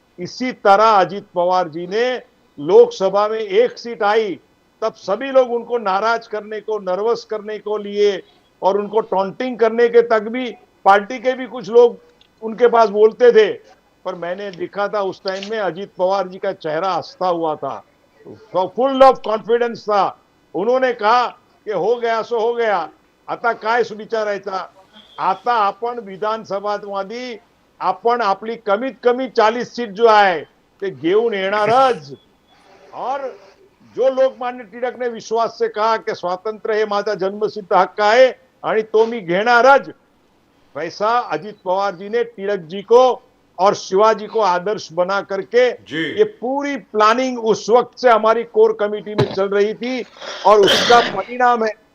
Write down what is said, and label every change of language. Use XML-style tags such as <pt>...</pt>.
<hi>इसी तरह अजित पवार जी ने लोकसभा में एक सीट आई तब सभी लोग उनको नाराज करने को, नर्वस करने को लिए और उनको टॉन्टिंग करने के तक भी पार्टी के भी कुछ लोग उनके पास बोलते थे। पर मैंने देखा था उस टाइम में अजित पवार जी का चेहरा हंसता हुआ था, फुल ऑफ कॉन्फिडेंस था। उन्होंने कहा कि हो गया सो हो गया,</hi> <mr>आता काय विचारायचा, आता आपण विधानसभामध्ये आपण आपली कमीत कमी 40 सीट जो आहे ते घेऊन येणारच।</mr> <hi>और जो लोकमान्य टिळक ने विश्वास से कहा कि</hi> <mr>स्वातंत्र्य हे माझा जन्मसिद्ध हक्क आहे आणि तो मी घेणारच,</mr> <hi>वैसा अजित पवार जी ने टिळक जी को और शिवाजी को आदर्श बना करके ये पूरी प्लानिंग उस वक्त से हमारी कोर कमेटी में चल रही थी और उसका परिणाम है।</hi>